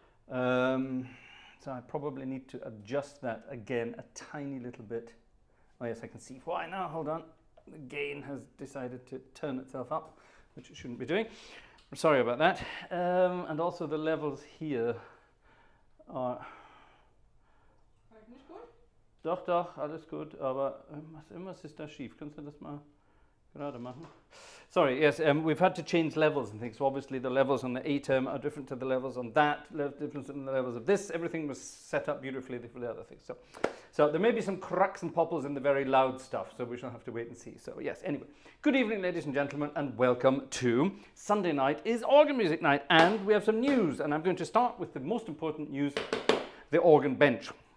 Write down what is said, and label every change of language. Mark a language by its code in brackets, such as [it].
[en] So I probably need to adjust that again a tiny little bit. Oh yes, I can see why now. Hold on. The gain has decided to turn itself up, which it shouldn't be doing. I'm sorry about that. And also the levels here are... [de] Doch, alles gut, aber irgendwas ist da schief. Kannst du das mal gerade machen? [en] Sorry, yes, we've had to change levels and things. So obviously the levels on the A term are different to the levels on that, different than the levels of this. Everything was set up beautifully for the other things. So there may be some cracks and popples in the very loud stuff, so we shall have to wait and see. So yes, anyway, good evening, ladies and gentlemen, and welcome to Sunday night is organ music night, and we have some news, and I'm going to start with the most important news, the organ bench.